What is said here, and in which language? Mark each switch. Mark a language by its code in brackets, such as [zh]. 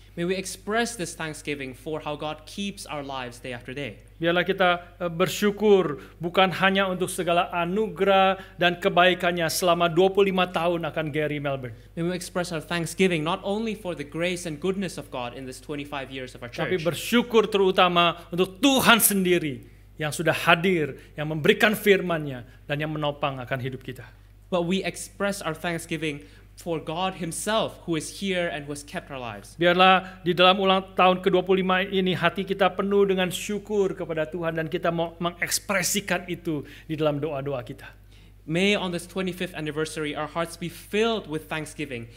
[en] May we express this thanksgiving for how God keeps our lives day after day. [id] Biarlah kita bersyukur bukan hanya untuk segala anugerah dan kebaikannya selama 25 tahun akan Gary Melbourne. [en] May we express our thanksgiving not only for the grace and goodness of God in this 25 years of our [id] Tapi [en] church, [id] bersyukur terutama untuk Tuhan sendiri yang sudah hadir, yang memberikan firman-Nya dan yang menopang akan hidup kita. [en] but we express our thanksgiving for God Himself who is here and who has kept our lives. [id] Biarlah di dalam ulang tahun ke-25 ini hati kita penuh dengan syukur kepada Tuhan dan kita mau mengekspresikan itu di dalam doa-doa kita. [en] May on this 25th anniversary our hearts be filled with thanksgiving.